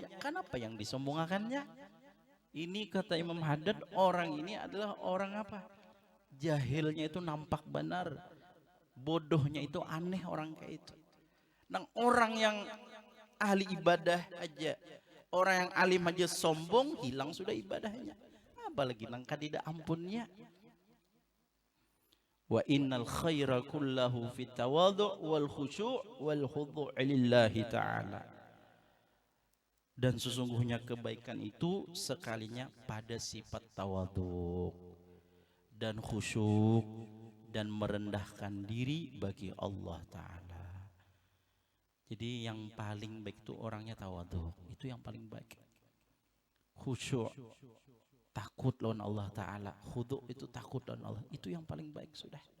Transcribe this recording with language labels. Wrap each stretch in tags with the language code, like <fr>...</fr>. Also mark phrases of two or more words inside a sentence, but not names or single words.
<id>Kenapa yang disombongkannya? Ini kata Imam Haddad, orang ini adalah orang apa? Jahilnya itu nampak benar, bodohnya itu aneh orang kayak itu. Nah, orang yang ahli ibadah aja, orang yang alim aja sombong, hilang sudah ibadahnya.</id> <bjn>Apalagi nang kadida ampunnya.</bjn> <ar>وإن الخير كله في التواضع والخشوع والخضوع لله تعالى.</ar> <id>Dan sesungguhnya kebaikan itu sekalinya pada sifat tawadhu' dan khusyuk dan merendahkan diri bagi Allah Ta'ala. Jadi yang paling baik itu orangnya tawadhu', itu yang paling baik. Khusyuk, takut lawan Allah Ta'ala, khudhu' itu takut lawan Allah, itu yang paling baik sudah.</id>